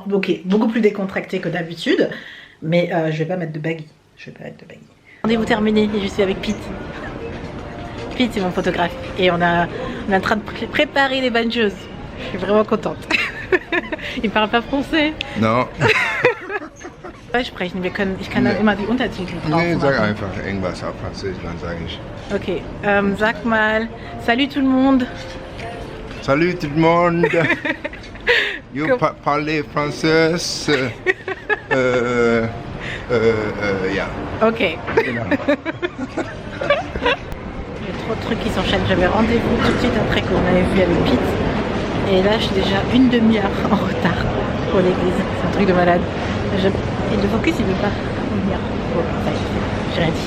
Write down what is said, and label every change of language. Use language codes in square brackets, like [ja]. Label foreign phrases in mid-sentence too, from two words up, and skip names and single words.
[fr] Ok, beaucoup plus décontractée que d'habitude. Mais je vais pas mettre de baggy. Je vais pas mettre de baggy. Rendez-vous terminé et je suis avec Pete. Pete c'est mon photographe et on est en train de préparer les bonnes choses. Je suis vraiment contente. Il parle pas français. No. [de] Sprechen. Ich kann dann immer die Untertitel drauf Nee, sag machen. einfach irgendwas auf Französisch, dann sage ich. Ok, sag mal, [fr] salut tout le monde. Salut tout le monde. You parlez français. [de] Ja. Ok. Genau. [fr] Il y a trop de trucs qui s'enchaînent. J'avais rendez-vous tout de suite après qu'on avait vu avec Pete. Et là, je suis déjà une demi-heure en retard pour l'église. C'est un truc de malade. Et le focus, il veut pas venir. Bon, ça y est, j'ai rien dit.